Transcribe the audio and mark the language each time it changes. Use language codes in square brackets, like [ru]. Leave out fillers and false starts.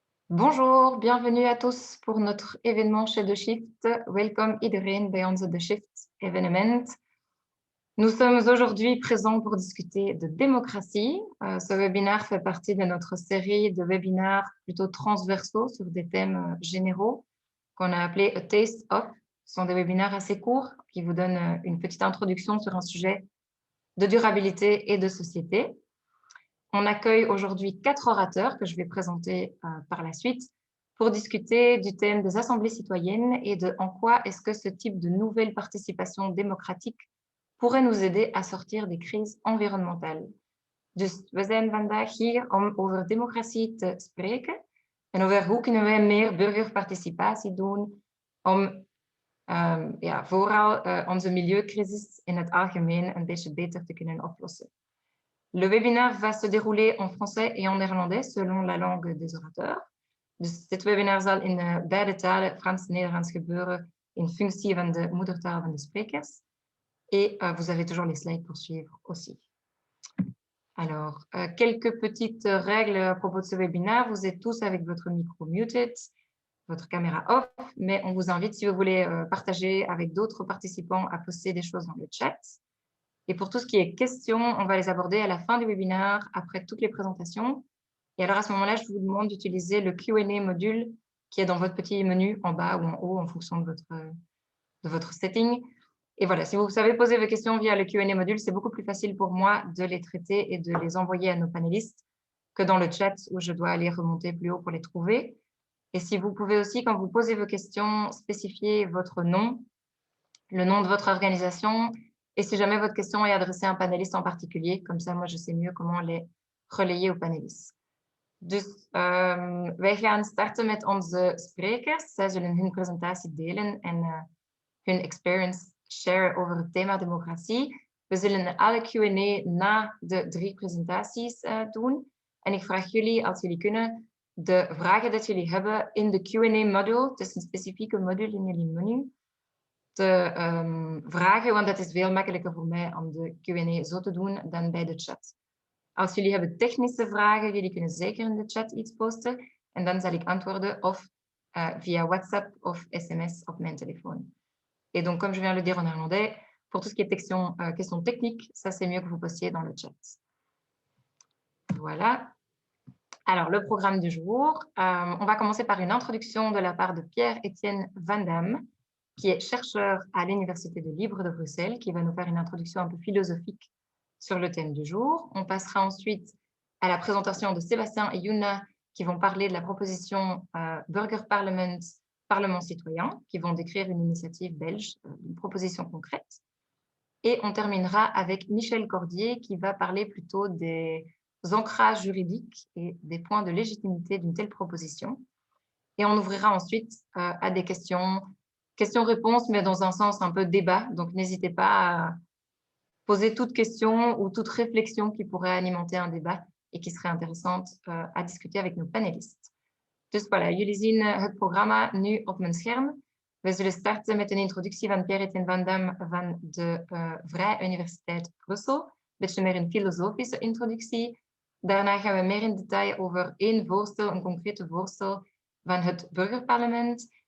[fr] Bonjour, bienvenue à tous pour notre événement chez The Shift. [nl] Welkom iedereen bij onze The Shift événement. [fr] Nous sommes aujourd'hui présents pour discuter de démocratie. Ce webinaire fait partie de notre série de webinaires plutôt transversaux sur des thèmes généraux qu'on a appelé A Taste of. Ce sont des webinaires assez courts qui vous donnent une petite introduction sur un sujet de durabilité et de société. On accueille aujourd'hui 4 orateurs que je vais présenter par la suite pour discuter du thème des assemblées citoyennes et de en quoi est-ce que ce type de nouvelle participation démocratique pourrait nous aider à sortir des crises environnementales. [nl] Dus we zijn vandaag hier om over democratie te spreken en over hoe kunnen wij meer burgerparticipatie doen om vooral onze milieucrisis in het algemeen een beetje beter te kunnen oplossen. [fr] Le webinaire va se dérouler en français et en néerlandais selon la langue des orateurs. [nl] Dus dit webinar zal in beide talen, Frans en Nederlands, gebeuren in functie van de moedertaal van de sprekers. [fr] Et vous avez toujours les slides pour suivre aussi. Alors, quelques petites règles à propos de ce webinaire. Vous êtes tous avec votre micro muted, votre caméra off, mais on vous invite, si vous voulez partager avec d'autres participants, à poster des choses dans le chat. Et pour tout ce qui est questions, on va les aborder à la fin du webinaire, après toutes les présentations. Et alors, à ce moment-là, je vous demande d'utiliser le Q&A module qui est dans votre petit menu en bas ou en haut en fonction de votre setting. Et voilà, si vous savez poser vos questions via le Q&A module, c'est beaucoup plus facile pour moi de les traiter et de les envoyer à nos panélistes que dans le chat où je dois aller remonter plus haut pour les trouver. Et si vous pouvez aussi, quand vous posez vos questions, spécifier votre nom, le nom de votre organisation et si jamais votre question est adressée à un panéliste en particulier, comme ça, moi, je sais mieux comment les relayer aux panélistes. [nl] Dus wij gaan starten met onze sprekers. Zij zullen hun presentatie delen en hun [en] experience share [nl] over het thema democratie. We zullen alle Q&A na de 3 presentaties doen. En ik vraag jullie, als jullie kunnen, de vragen dat jullie hebben in de Q&A module, het is een specifieke module in jullie menu, te vragen, want dat is veel makkelijker voor mij om de Q&A zo te doen dan bij de chat. Als jullie hebben technische vragen, jullie kunnen zeker in de chat iets posten en dan zal ik antwoorden of via WhatsApp of SMS op mijn téléphone. [fr] Et donc, comme je viens de le dire en néerlandais, pour tout ce qui est questions techniques, ça c'est mieux que vous postiez dans le chat. Voilà. Alors, le programme du jour, on va commencer par une introduction de la part de Pierre-Étienne Van Damme, qui est chercheur à l'Université de Libre de Bruxelles, qui va nous faire une introduction un peu philosophique sur le thème du jour. On passera ensuite à la présentation de Sébastien et Yuna, qui vont parler de la proposition Burger Parliament, Parlement citoyen, qui vont décrire une initiative belge, une proposition concrète. Et on terminera avec Michel Cordier, qui va parler plutôt des ancrages juridiques et des points de légitimité d'une telle proposition. Et on ouvrira ensuite à des questions-réponses, mais dans un sens un peu débat. Donc, n'hésitez pas à poser toute question ou toute réflexion qui pourrait alimenter un débat et qui serait intéressante à discuter avec nos panélistes. [nl] Dus voilà, jullie zien het programma nu op mijn scherm. We zullen starten met een introductie van Pierre-Étienne Van Damme van de Vrije Universiteit Brussel. Een beetje meer een filosofische introductie. Daarna gaan we meer in detail over één voorstel, een concrete voorstel van het burgerparlement.